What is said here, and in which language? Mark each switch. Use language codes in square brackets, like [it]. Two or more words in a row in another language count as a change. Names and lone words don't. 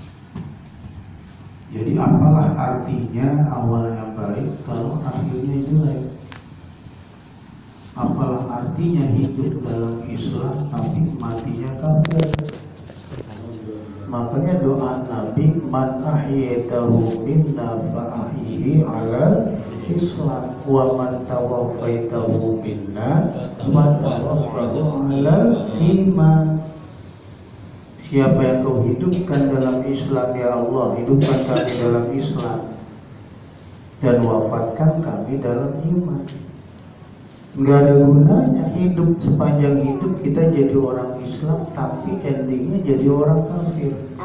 [id] Jadi apalah artinya awalnya baik kalau akhirnya jelek? Apalah artinya hidup dalam Islam tapi matinya kafir? Makanya doa Nabi, [ar] من أحييته منا فأحيه على الإسلام ومن توفيته منا وتوفه على الإيمان. [id] Siapa yang kau hidupkan dalam Islam, ya Allah, hidupkan kami dalam Islam dan wafatkan kami dalam iman. Nggak ada gunanya hidup sepanjang hidup kita jadi orang Islam tapi endingnya jadi orang kafir.